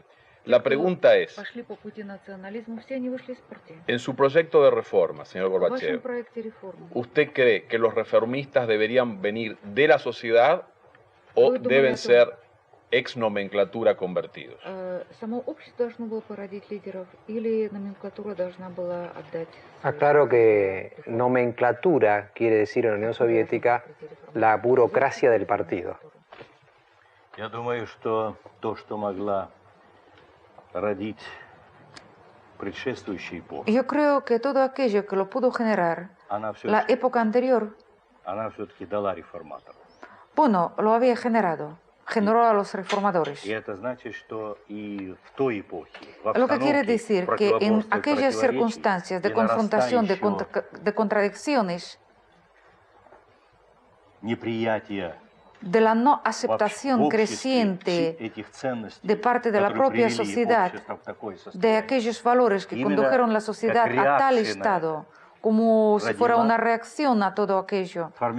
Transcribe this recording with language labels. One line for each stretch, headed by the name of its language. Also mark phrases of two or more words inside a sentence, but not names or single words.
Spanish: La pregunta es, en su proyecto de reforma, señor Gorbachev, ¿usted cree que los reformistas deberían venir de la sociedad o deben ser ex nomenclatura convertidos? Aclaro que nomenclatura quiere decir en la Unión Soviética la burocracia del partido.
Russian: Я думаю, что то, что могла родить предшествующая эпоха.
Spanish: Yo creo que todo aquello que lo pudo generar la época anterior,
Russian: она все-таки дала реформатору.
Spanish: Bueno, lo había generado. Generó a los reformadores. Lo que quiere decir que en aquellas circunstancias de confrontación, de contradicciones, de la no aceptación creciente de parte de la propia sociedad, de aquellos valores que condujeron la sociedad a tal estado, como si fuera una reacción a todo aquello.